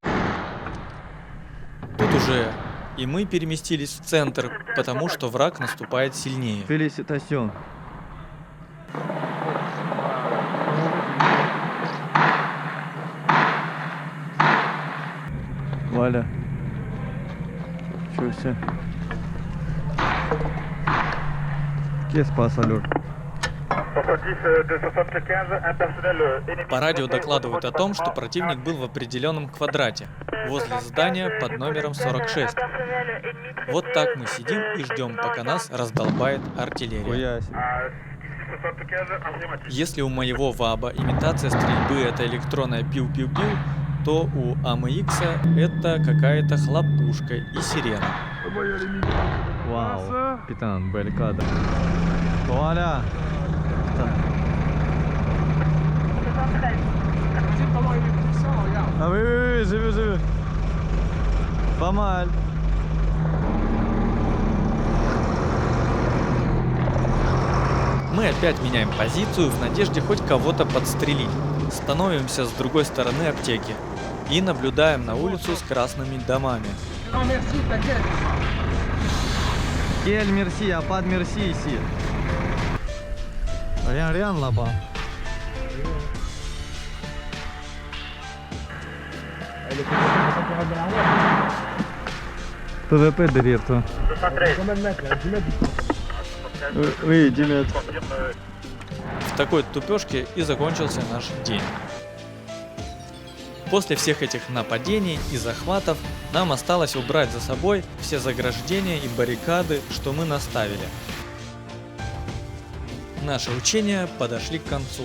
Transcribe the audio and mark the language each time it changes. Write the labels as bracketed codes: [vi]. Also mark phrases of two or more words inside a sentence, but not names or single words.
[ru] Тут уже и мы переместились в центр, потому что враг наступает сильнее. Фелиситасьон. Валя. Чё все? [fr] Qu'est-ce qui se passe alors? [ru] По радио докладывают о том, что противник был в определенном квадрате, возле здания под номером 46. Вот так мы сидим и ждем, пока нас раздолбает артиллерия. Хуясь. Если у моего ВАБа имитация стрельбы это электронная пиу-пиу-пиу, то у АМХ это какая-то хлопушка и сирена. Вау. Капитан, Белькадр. Валя. [fr] Ah oui, oui, oui, j'ai vu. Pas mal. [ru] Мы опять меняем позицию в надежде хоть кого-то подстрелить. Становимся с другой стороны аптеки и наблюдаем на улицу с красными домами. [fr] Quel merci, y a pas de merci ici. Rien là-bas. ПВП derrière toi. Oui, 10 mètres. [ru] В такой тупёшке и закончился наш день. После всех этих нападений и захватов нам осталось убрать за собой все заграждения и баррикады, что мы наставили. Наши учения подошли к концу.